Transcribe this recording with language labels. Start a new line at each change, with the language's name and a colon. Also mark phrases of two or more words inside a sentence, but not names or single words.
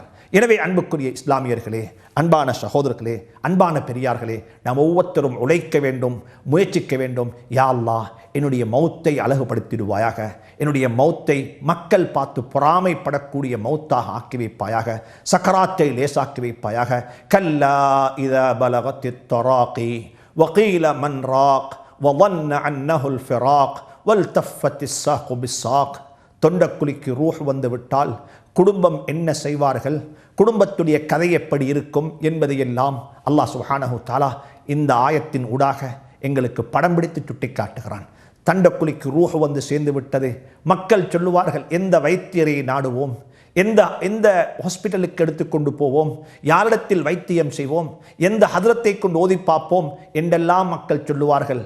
Tamil: எனவே அன்புக்குரிய இஸ்லாமியர்களே, அன்பான சகோதரர்களே, அன்பான பெரியார்களே, நாம் ஒவ்வொருத்தரும் உழைக்க வேண்டும், முயற்சிக்க வேண்டும்.
Arabic: يا الله,
Tamil: என்னுடைய மௌத்தை அழகுபடுத்திடுவாயாக, என்னுடைய மௌத்தை மக்கள் பார்த்து பொறாமைப்படக்கூடிய மௌத்தாக ஆக்கி வைப்பாயாக, சக்கராத்தை லேசாக்கி வைப்பாயாக.
Arabic: كلا إذا بلغت التراقي وقيل من راق وظن أنه الفراق والتفت الساق بالساق.
Tamil: தொண்டக்குழிக்கு ரூஹ் வந்து விட்டால் குடும்பம் என்ன செய்வார்கள், குடும்பத்துடைய கதை எப்படி இருக்கும் என்பதையெல்லாம்
Arabic: الله سبحانه تعالى
Tamil: இந்த ஆயத்தின் ஊடாக எங்களுக்கு படம் பிடித்து சுட்டி காட்டுகிறான். தொண்டக்குழிக்கு ரூஹ் வந்து சேர்ந்து விட்டது. மக்கள் சொல்லுவார்கள், எந்த வைத்தியரை நாடுவோம், எந்த ஹாஸ்பிட்டலுக்கு எடுத்துக்கொண்டு போவோம், யாரிடத்தில் வைத்தியம் செய்வோம், எந்த ஹதரத்தை கொண்டு ஓதி பார்ப்போம் என்றெல்லாம் மக்கள் சொல்லுவார்கள்.